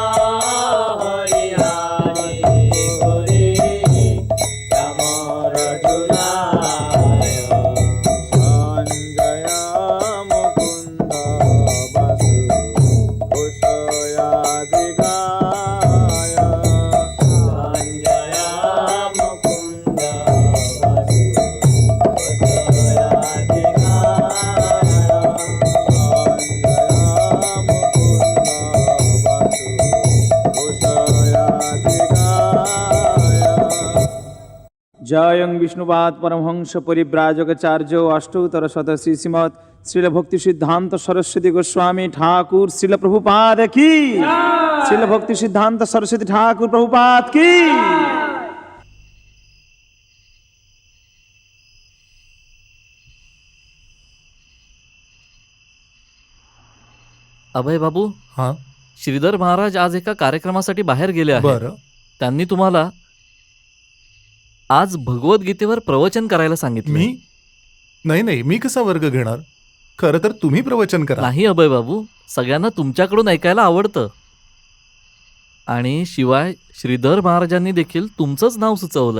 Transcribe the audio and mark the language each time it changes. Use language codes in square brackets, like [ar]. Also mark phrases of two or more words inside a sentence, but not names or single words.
[bn] হরিয়াতি করি চামর ঝুলায় সঞ্জয় মুকুন্দ বাসু কুশয়াদি গায় সঞ্জয় মুকুন্দ বাসু কুশয়াদি গায় সঞ্জয় মুকুন্দ বাসু কুশয়াদি গায় [sa] जयं विष्णुपाद परमहंस परिव्राजकाचार्य अष्टोत्तर शत श्री श्रीमद श्रील भक्ति सिद्धांत सरस्वती गोस्वामी ठाकुर श्रील प्रभुपाद की श्रील भक्ति सिद्धांत सरस्वती ठाकुर प्रभुपाद की [mr] अभय बाबू, हा श्रीधर महाराज आज एका कार्यक्रमासाठी बाहेर गेले आहेत. बरं. त्यांनी तुम्हाला आज भगवद्गीतेवर प्रवचन करायला सांगितले. मी नाही नाही, मी कसा वर्ग घेणार? खरं तर तुम्ही प्रवचन करा. नाही अभय बाबू, सगळ्यांना तुमच्याकडून ऐकायला आवडतं. आणि शिवाय श्रीधर महाराजांनी देखील तुमचंच नाव सुचवलंय.